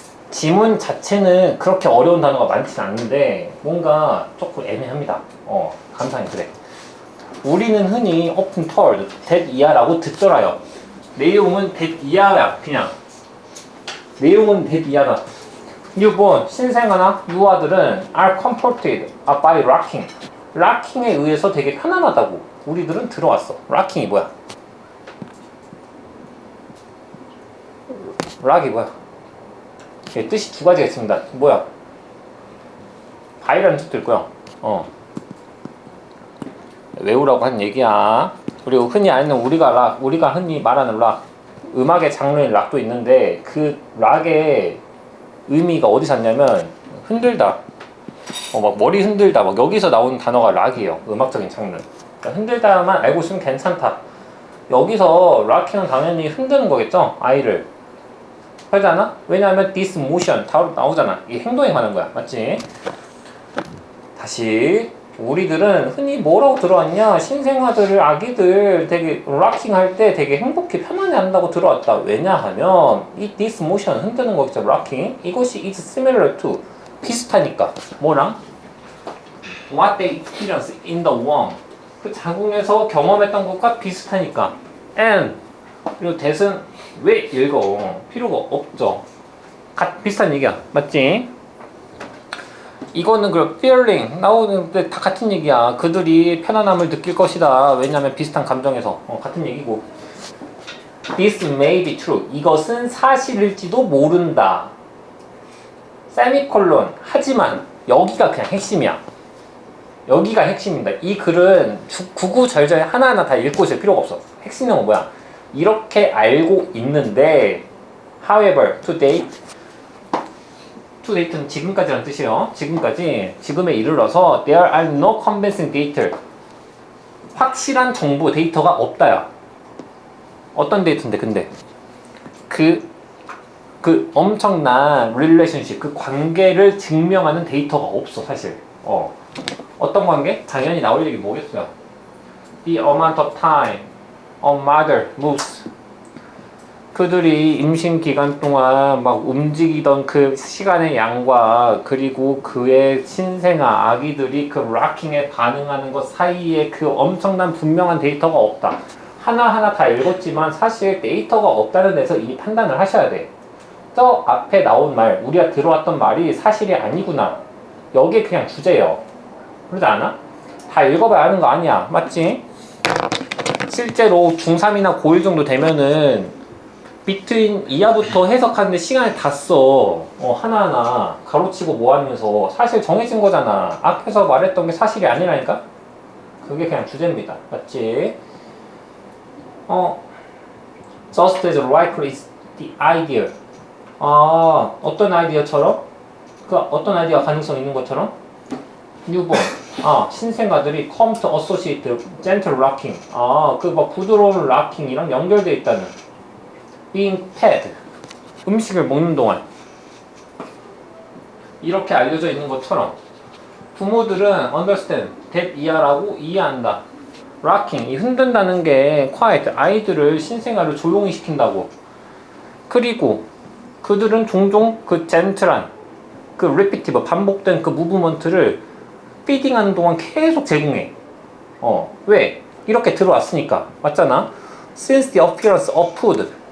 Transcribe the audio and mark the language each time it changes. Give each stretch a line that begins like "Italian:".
Korean: 지문 자체는 그렇게 어려운 단어가 많지는 않는데 뭔가 조금 애매합니다. 감상이 그래. 우리는 흔히
English: often told,
Korean: that 이하라고 듣더라요. 내용은 that 이하야, 그냥. 내용은 that 이하다.
English: newborn,
Korean: 신생아나 유아들은
English: are comforted by rocking.
Korean: rocking에 의해서 되게 편안하다고 우리들은 들어왔어. rocking이 뭐야? rock이 뭐야? 뜻이 두 가지가 있습니다. 뭐야? 바이라는 뜻도 있고요. 외우라고 한 얘기야. 그리고 흔히 아는 우리가 흔히 말하는 락, 음악의 장르인 락도 있는데 그 락의 의미가 어디서 왔냐면 흔들다. 막 머리 흔들다. 막 여기서 나오는 단어가 락이에요. 음악적인 장르. 그러니까 흔들다만 알고 있으면 괜찮다. 여기서 락킹은 당연히 흔드는 거겠죠? 아이를. 그러지 않아? 왜냐하면
English: this motion
Korean: 다 나오잖아. 이게 행동에 관한 거야. 맞지? 다시 우리들은 흔히 뭐라고 들어왔냐? 신생아들을 아기들 되게 락킹 할 때 되게 행복해 편안해 한다고 들어왔다. 왜냐하면 이 this motion 흔드는 거겠죠. 락킹. 이것이
English: is similar to
Korean: 비슷하니까. 뭐랑?
English: What they experience in the womb.
Korean: 그 자궁에서 경험했던 것과 비슷하니까.
English: And
Korean: 그리고 that은 왜 읽어? 필요가 없죠. 비슷한 얘기야. 맞지? 이거는 그 feeling 나오는데 다 같은 얘기야. 그들이 편안함을 느낄 것이다. 왜냐하면 비슷한 감정에서 같은 얘기고.
English: This may be true.
Korean: 이것은 사실일지도 모른다. 세미콜론. 하지만 여기가 그냥 핵심이야. 여기가 핵심입니다. 이 글은 구구절절 하나하나 다 읽고 있을 필요가 없어. 핵심은 뭐야? 이렇게 알고 있는데
English: however, to date
Korean: 는 지금까지라는 뜻이에요. 지금까지, 지금에 이르러서
English: there are no convincing data.
Korean: 확실한 정보, 데이터가 없다야. 어떤 데이터인데 근데 그 엄청난 relationship, 그 관계를 증명하는 데이터가 없어 사실. 어떤 관계? 당연히 나올 얘기 뭐겠어요?
English: The amount of time a mother moves.
Korean: 그들이 임신 기간 동안 막 움직이던 그 시간의 양과 그리고 그의 신생아 아기들이 그 락킹에 반응하는 것 사이에 그 엄청난 분명한 데이터가 없다. 하나하나 다 읽었지만 사실 데이터가 없다는 데서 이미 판단을 하셔야 돼. 저 앞에 나온 말, 우리가 들어왔던 말이 사실이 아니구나. 여기에 그냥 주제예요. 그러지 않아? 다 읽어봐야 하는 거 아니야. 맞지? 실제로 중3이나 고1 정도 되면은 비트윈 이하부터 해석하는데 시간을 다 써. 하나하나 가로치고 뭐 하면서 사실 정해진 거잖아. 앞에서 말했던 게 사실이 아니라니까? 그게 그냥 주제입니다. 맞지?
English: Just as likely is the idea.
Korean: 어떤 아이디어처럼? 그 어떤 아이디어가 가능성 있는 것처럼?
English: newborn.
Korean: 신생아들이
English: come to associate gentle rocking.
Korean: 그 막 부드러운 락킹이랑 연결되어 있다는.
English: being fed.
Korean: 음식을 먹는 동안. 이렇게 알려져 있는 것처럼 부모들은
English: understand, that
Korean: 이해라고 이해한다. rocking, 이 흔든다는 게
English: quiet,
Korean: 아이들을 신생아를 조용히 시킨다고. 그리고 그들은 종종 그 젠틀한 그
English: repetitive,
Korean: 반복된 그 무브먼트를 피딩하는 동안 계속 제공해. 왜? 이렇게 들어왔으니까. 맞잖아?
English: Since the appearance of food.